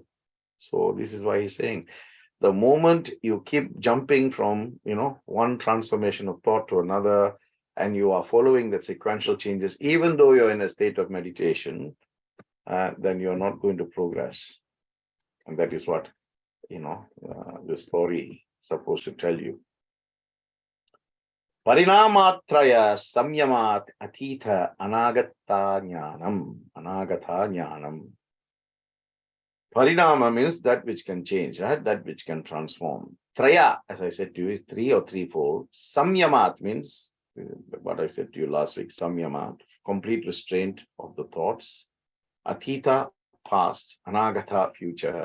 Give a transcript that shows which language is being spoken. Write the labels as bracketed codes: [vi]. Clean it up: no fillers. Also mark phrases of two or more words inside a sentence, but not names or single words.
[en] So this is why he's saying, the moment you keep jumping from, one transformation of thought to another, and you are following the sequential changes, even though you're in a state of meditation, then you're not going to progress. And that is what, the story is supposed to tell you. [sa] Parinamatraya samyamat atitha anagata jnanam. [en] Parinama means that which can change, right? That which can transform. Traya, as I said to you, is three or threefold. Samyamat means what I said to you last week, samyamat, complete restraint of the thoughts. Atita, past. Anagata, future.